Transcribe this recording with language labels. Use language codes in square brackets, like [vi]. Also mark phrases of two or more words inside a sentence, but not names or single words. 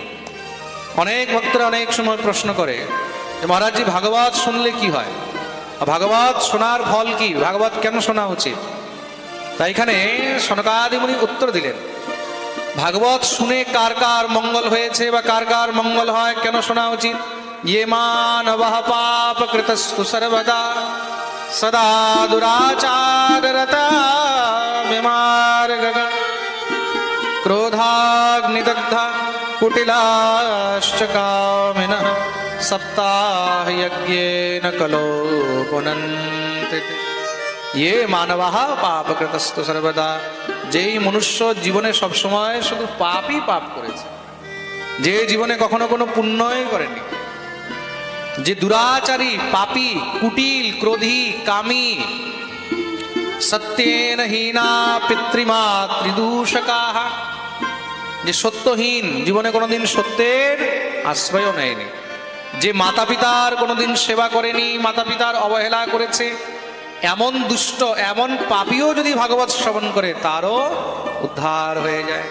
[bn] অনেক ভক্তরা অনেক সময় প্রশ্ন করে যে মহারাজজি ভাগবত শুনলে কি হয়, ভাগবত শোনার ফল কি, ভাগবত কেন শোনা উচিত? তাই এখানে সনকাদি মুনি উত্তর দিলেন, ভাগবত শুনে কার কার মঙ্গল হয়েছে বা কার কার মঙ্গল হয়, কেন শোনা উচিত? [sa] ये मानवः पापकृतस्तु सर्वदा सदा दुराचाररता विमार्गः क्रोधाग्निदग्धा कुटिलाश्च कामिनः सप्ताहयज्ञेन कलो पुनन्ति। ये मानवः पापकृतस्तु सर्वदा, [bn] যেই মনুষ্য জীবনে সব সময় শুধু পাপই পাপ করেছে, যে জীবনে কখনো কোনো পুণ্যই করেনি, যে দুরাচারী, পাপী, কুটিল, ক্রোধী, কামী, [sa] সত্যেন হীনা পিতৃমাতৃদূষকাঃ, [bn] যে সত্যহীন, জীবনে কোনোদিন সত্যের আশ্রয় নেয়নি, যে মাতা পিতার কোনোদিন সেবা করেনি, মাতা পিতার অবহেলা করেছে, এমন দুষ্ট, এমন পাপীও যদি ভাগবত শ্রবণ করে তারও উদ্ধার হয়ে যায়।